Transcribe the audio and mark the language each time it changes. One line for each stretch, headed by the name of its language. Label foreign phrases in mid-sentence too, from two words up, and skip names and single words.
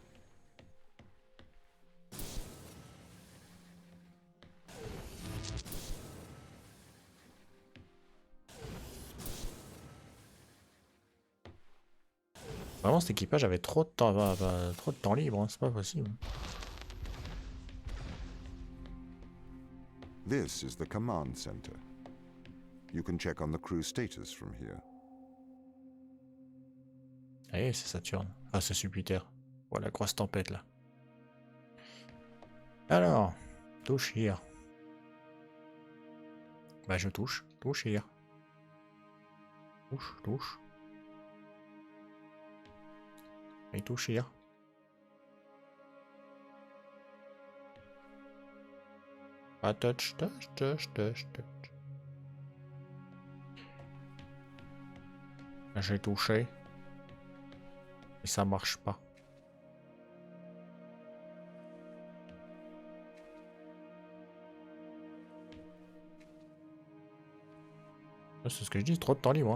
French: Vraiment, cet équipage avait trop de temps, trop de temps libre, hein, c'est pas possible.
English: This is the command center. You can check on the crew status from here.
French: Allez, c'est Saturne. Ah, c'est Jupiter. Voilà, la grosse tempête là. Alors, touche here. Bah, je touche. Touche here. Touche, touche. Et touche here.
English: Ah, touch, touch, touch, touch, touch.
French: J'ai touché. Et ça marche pas. C'est ce que je dis, trop de temps libre.